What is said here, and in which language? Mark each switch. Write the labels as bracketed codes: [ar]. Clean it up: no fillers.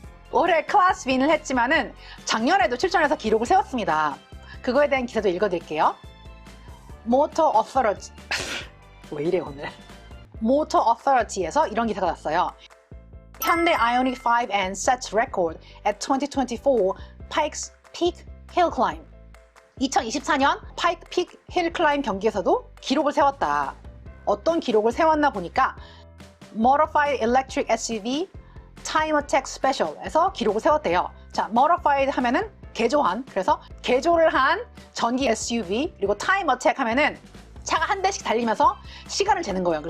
[ko] 올해 클래스 윈을 했지만은 작년에도 출전해서 기록을 세웠습니다. 그거에 대한 기사도 읽어드릴게요. 모터 어서리티 왜 이래 오늘? 모터 어서리티에서 이런 기사가 났어요. [en] 현대 아이오닉 5N sets record at 2024 Pikes Peak Hill Climb. [ko] 2024년 파이크 픽 힐 클라임 경기에서도 기록을 세웠다. 어떤 기록을 세웠나 보니까 Modified Electric SUV Time Attack Special에서 기록을 세웠대요. 자, Modified 하면은 개조한, 그래서 개조를 한 전기 SUV, 그리고 Time Attack 하면은 차가 한 대씩 달리면서 시간을 재는 거예요.